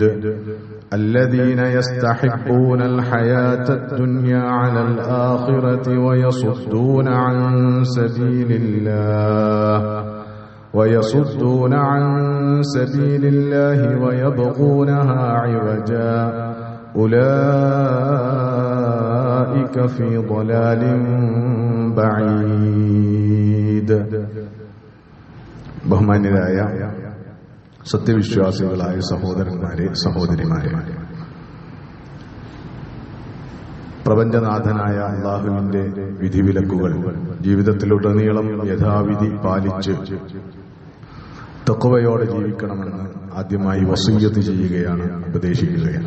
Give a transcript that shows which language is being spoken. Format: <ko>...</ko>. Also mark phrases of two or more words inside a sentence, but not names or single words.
<ar>الذين يستحبون الحياة الدنيا على الآخرة ويصدون عن سبيل الله ويبغونها عوجا، أولئك في ضلال بعيد.</ar> <ml>ബഹുമാന്യരായ സത്യവിശ്വാസികളായ സഹോദരന്മാരെ, സഹോദരിമാരെ, പ്രപഞ്ചനാഥനായ അല്ലാഹുവിന്റെ വിധിവിലക്കുകൾ ജീവിതത്തിലുടനീളം യഥാവിധി പാലിച്ച് തഖ്വയോടെ ജീവിക്കണമെന്ന് ആദ്യമായി വസിയ്യത്ത് ചെയ്യുകയാണ്, ഉപദേശിക്കുകയാണ്.</ml>